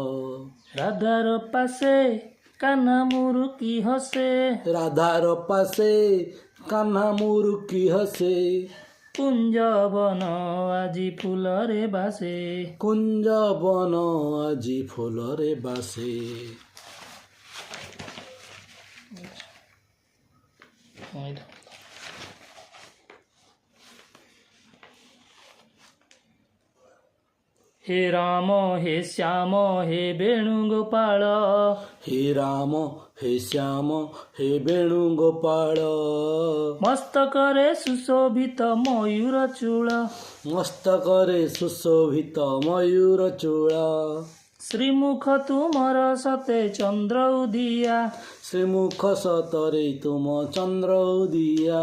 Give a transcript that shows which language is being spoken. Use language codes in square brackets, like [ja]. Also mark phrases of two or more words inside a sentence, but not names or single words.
[or] ରାଧାର ପାଶେ କାହ୍ନା ମୁରୁକି ହସେ। ରାଧାର ପାଶେ କାହ୍ନା ମୁରୁକି ହସେ। କୁଞ୍ଜବନ ଆଜି ଫୁଲରେ ବାସେ। କୁଞ୍ଜବନ ଆଜି ଫୁଲରେ ବାସେ। [hi] हे राम हे श्याम हे वेणुगोपाल। हे राम हे श्याम हे वेणुगोपाल। [or] ମସ୍ତକରେ ସୁଶୋଭିତ ମୟୂର ଚୂଳ। ମସ୍ତକରେ ସୁଶୋଭିତ ମୟୂର ଚୂଳ। ଶ୍ରୀମୁଖ ତୁମର ସତେ ଚନ୍ଦ୍ର ଉଦିଆ। ଶ୍ରୀମୁଖ ସତରେ ତୁମ ଚନ୍ଦ୍ର ଉଦିଆ।